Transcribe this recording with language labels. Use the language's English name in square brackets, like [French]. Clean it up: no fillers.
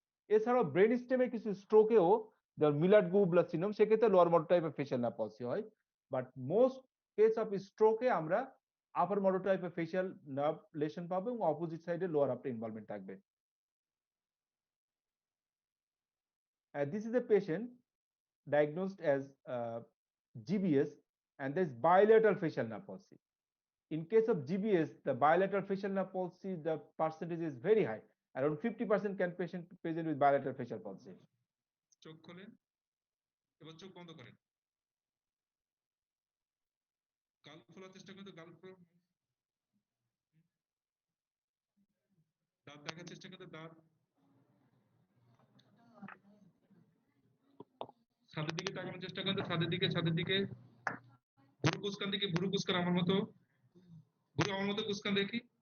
[Bangla] এছাড়াও ব্রেন স্টেমে কিছু স্ট্রোকেও, যেমন মিলার্ড গুবলার সিনড্রোম, সেক্ষেত্রে লোয়ার মোটর টাইপের ফেশিয়াল নার্ভ পলসি হয়। [English] but most case of [Bangla] স্ট্রোকে আমরা আপার মোটর টাইপের ফেশিয়াল নার্ভ লেশন পাবো এবং অপোজিট সাইডে লোয়ার হাফটা ইনভলভমেন্ট থাকবে। [English] This is a patient diagnosed as GBS, and there is bilateral facial nerve palsy. In case of GBS, the bilateral facial nerve palsy, the percentage is very high. Around 50% can patient present with bilateral facial palsy. [Bangla] চোখ খোলেন, এবার চোখ বন্ধ করেন, গাল খোলার চেষ্টা করেন, গাল খোলা, দাঁত দেখার চেষ্টা করেন, দাঁত ছাদের দিকে তাকানোর চেষ্টা করেন, ছাদের দিকে ভুরু কুচকান, দিকে ভুরু কুচকান আমার মতো, ভুরু আমার মতো কুচকান দেখি।